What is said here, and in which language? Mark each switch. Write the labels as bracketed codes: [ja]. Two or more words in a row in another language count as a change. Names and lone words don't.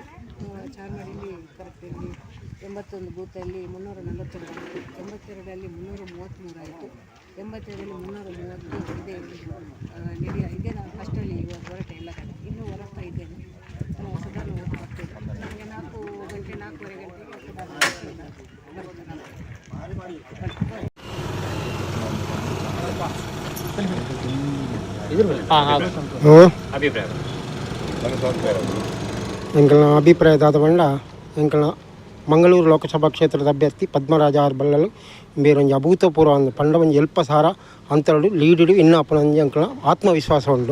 [kn] ಚಾರ್ಮಾಡಿಲಿ ಕರೆಕ್ಟಲ್ಲಿ 81 ಬೂತಲ್ಲಿ 342 ಆಯಿತು. 82ರಲ್ಲಿ 333 ಆಯಿತು. 87ರಲ್ಲಿ 330 ಇದೇ ನಾನು ಫಸ್ಟಲ್ಲಿ ಇವಾಗ ಹೊರಟೆ ಎಲ್ಲ ಕಡೆ. ಇನ್ನೂ ಹೊರಡ್ತಾ ಇದ್ದೇನೆ. ಸಾಧಾರಣ ಓಟ್ ಬರ್ತಿದೆ. ನನಗೆ 4 ಗಂಟೆ 4:15 ಗಂಟೆಗೆ [tcy] ಎಂಕಲ್ನ ಅಭಿಪ್ರಾಯದಾದ ಬಂಡ ಎಂಕಲ್ನ ಮಂಗಳೂರು ಲೋಕಸಭಾ ಕ್ಷೇತ್ರದ ಅಭ್ಯರ್ಥಿ ಪದ್ಮರಾಜ ಆರ್ ಬಲ್ಲಲು ಬೇರೊಂದು ಅಭೂತಪೂರ್ವ ಒಂದು ಪಂಡ ಒಂದು ಎಲ್ಪ ಸಾರ ಅಂತರಡು ಲೀಡಿಡು ಇನ್ನು ಅಪ್ಪನಂಜಿ ಎಂಕಲ್ನ ಆತ್ಮವಿಶ್ವಾಸ ಉಂಡು.